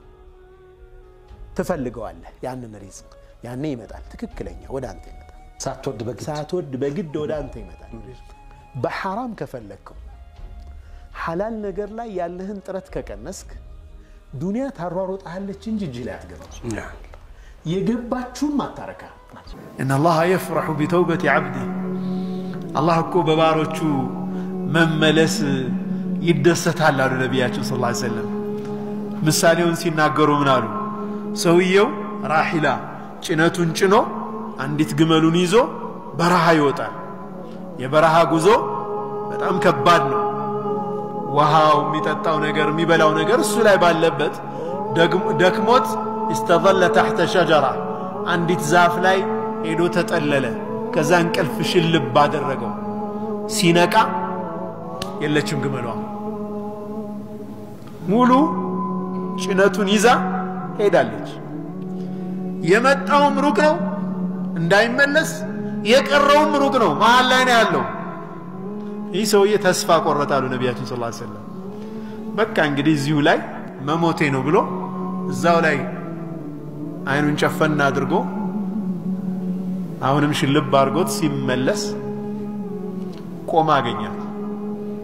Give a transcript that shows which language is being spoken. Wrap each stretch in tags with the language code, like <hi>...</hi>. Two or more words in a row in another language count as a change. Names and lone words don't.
<am>ትፈልገዋለህ ያንን ሪዝቅ ያኔ ይመጣል ትክክለኛ ወደ አንተ ይመጣል ሳትወድ በግድ ወደ አንተ ይመጣል በሐራም ከፈለከው حلال ነገር ላይ ያለህን ጥረት ከቀነስክ ዱንያ ታሯሮጣለች እንጂ እጅ ላይ አትገባም የገባችሁን ማታረካ</am> <ar>ان الله يفرح بتوبه عبده</ar> <am>الله እኮ በባሮቹ መመለስ ይደሰታል አሉ ነብያችን</am> <ar>صلى الله عليه وسلم</ar> <am>ምሳሌውን ሲናገሩ ምን አሉ ሰውየው ራሂላ ጭነቱን ጭኖ አንዲት ግመሉን ይዞ በረሃ ይወጣል የበረሃ ጉዞ በጣም ከባድ ነው ውሃው የሚጠጣው ነገር የሚበላው ነገር እሱ ላይ ባለበት ደክሞት</am> <ar>استظل تحت شجره</ar> <am>አንዲት ዛፍ ላይ ሄዶ ተጠለለ ከዛ እንቅልፍ ሽልብ አደረገው ሲነቃ የለችም ግመሏ ሙሉ ጭነቱን ይዛ ሄዳለች የመጣውም ሩቅ ነው እንዳይመለስ የቀረውም ሩቅ ነው መሃል ላይ ነው ያለው ይህ ሰውዬ ተስፋ ቆረጣሉ ነብያችን</am> <ar>صلى الله عليه وسلم</ar> <am>በቃ እንግዲህ እዚሁ ላይ መሞቴ ነው ብሎ እዛው ላይ አይኑን ጨፈና አድርጎ አሁንም ሽልብ አድርጎት ሲመለስ ቆማ አገኛት</am>